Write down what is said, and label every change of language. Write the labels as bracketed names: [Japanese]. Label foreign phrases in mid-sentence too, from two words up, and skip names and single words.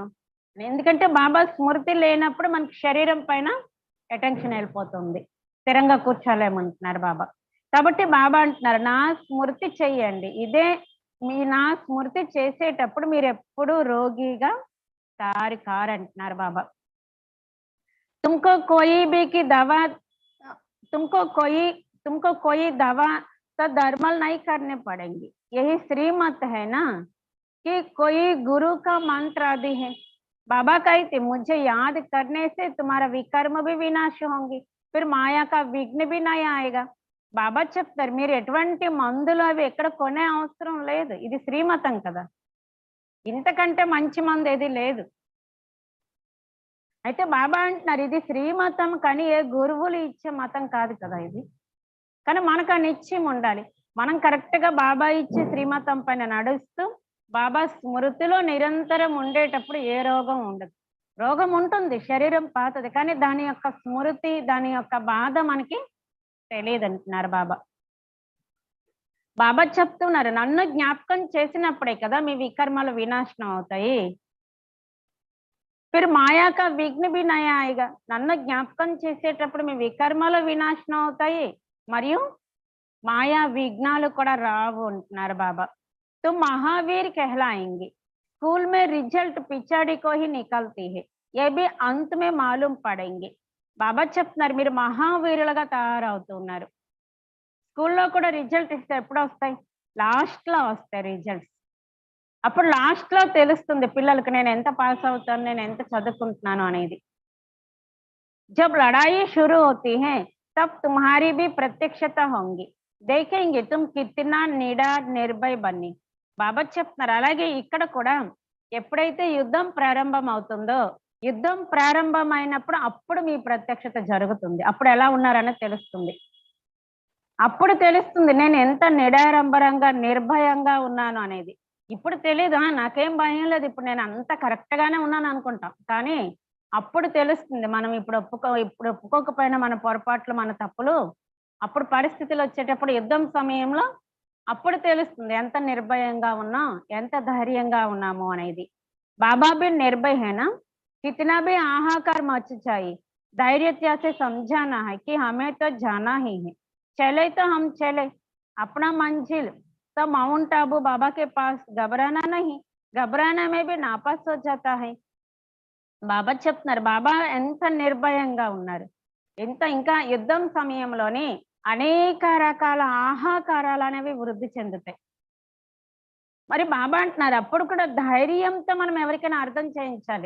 [Telugu] ఎందుకంటే బాబా స్మృతి లేనప్పుడు మనకి శరీరం పైన అటెన్షన్ వెళ్ళిపోతుంది, స్థిరంగా కూర్చోలేమంటున్నారు బాబా. కాబట్టి బాబా అంటున్నారు నా స్మృతి చెయ్యండి, ఇదే మీ నా స్మృతి చేసేటప్పుడు మీరు ఎప్పుడు రోగిగా తయారు కారంటున్నారు బాబా. [Hindi] तुमको कोई भी की दवा तुमको कोई दवा तो दर्मल नहीं करने पड़ेंगी. यही श्रीमत है ना कि कोई गुरु का मंत्र आदि है. बाबा कहते मुझे याद करने से तुम्हारा विकर्म भी विनाश होंगे, फिर माया का विघ्न भी नहीं आएगा. [Telugu] బాబా చెప్తారు మీరు ఎటువంటి మందులు అవి ఎక్కడ కొనే అవసరం లేదు, ఇది శ్రీమతం కదా, ఇంతకంటే మంచి మందు ఏది లేదు. అయితే బాబా అంటున్నారు ఇది శ్రీమతం కానీ ఏ గురువులు ఇచ్చే మతం కాదు కదా ఇది. కానీ మనకు ఆ నిశ్చయం ఉండాలి, మనం కరెక్ట్ గా బాబా ఇచ్చే శ్రీమతం పైన నడుస్తూ బాబా స్మృతిలో నిరంతరం ఉండేటప్పుడు ఏ రోగం ఉండదు. రోగం ఉంటుంది, శరీరం పాతది, కానీ దాని యొక్క స్మృతి దాని యొక్క బాధ మనకి తెలియదు అంటున్నారు బాబా. బాబా చెప్తున్నారు నన్ను జ్ఞాపకం చేసినప్పుడే కదా మీ వికర్మలు వినాశనం అవుతాయి. [Hindi] फिर माया का विघ्न भी नहीं आएगा. [Telugu] నన్ను జ్ఞాపకం చేసేటప్పుడు మీ వికర్మలు వినాశనం అవుతాయి మరియు మాయా విఘ్నాలు కూడా రావు అంటున్నారు బాబా. [Hindi] तुम महावीर कहलाएंगे. स्कूल में रिजल्ट पिछाड़ी को ही निकलती है, ये भी अंत में मालूम पड़ेंगे. [Telugu] బాబా చెప్తున్నారు మీరు మహావీరులుగా తయారవుతున్నారు. స్కూల్లో కూడా రిజల్ట్ ఇస్తే ఎప్పుడు వస్తాయి, లాస్ట్ లో వస్తాయి రిజల్ట్స్. అప్పుడు లాస్ట్ లో తెలుస్తుంది పిల్లలకు నేను ఎంత పాస్ అవుతాను, నేను ఎంత చదువుకుంటున్నాను అనేది. [Hindi] जब लड़ाई शुरू होती है तब तुम्हारी भी प्रत्यक्षता होंगी, देखेंगे तुम कितना निडर निर्भय बनी. [Telugu] బాబా చెప్తున్నారు అలాగే ఇక్కడ కూడా ఎప్పుడైతే యుద్ధం ప్రారంభం అవుతుందో యుద్ధం ప్రారంభమైనప్పుడు అప్పుడు మీ ప్రత్యక్షత జరుగుతుంది. అప్పుడు ఎలా ఉన్నారనేది తెలుస్తుంది. అప్పుడు తెలుస్తుంది నేను ఎంత నిడారంబరంగా, నిర్భయంగా ఉన్నాను అనేది. ఇప్పుడు తెలీదు. నాకేం భయం లేదు. ఇప్పుడు నేను అంత కరెక్ట్‌గానే ఉన్నాను అనుకుంటాం. కానీ అప్పుడు తెలుస్తుంది. మనం ఇప్పుడు ఒప్పుకోకపోయినా మన పొరపాట్లు, మన తప్పులు అప్పుడు పరిస్థితులొచ్చేటప్పుడు యుద్ధం సమయంలో అప్పుడు తెలుస్తుంది. ఎంత నిర్భయంగా ఉన్నాం, ఎంత ధైర్యంగా ఉన్నాము అనేది. [Hindi] बाबा भी निर्भय है ना, कितना भी हाहाकार मच जाए, धैर्यता से समझाना है कि हमें तो जाना ही है, चले तो हम चले अपना मंजिल। तो माउंट आबू बाबा के पास घबराना नहीं, घबराना में भी नापास हो जाता है। [Telugu] బాబా చెప్తున్నారు. బాబా ఎంత నిర్భయంగా ఉన్నారు. ఇంకా యుద్ధం సమయంలోని అనేక రకాల ఆహాకారాలనేవి వృద్ధి చెందుతాయి. మరి బాబా అంటున్నారు అప్పుడు కూడా ధైర్యంతో మనం ఎవరికైనా అర్థం చేయించాలి.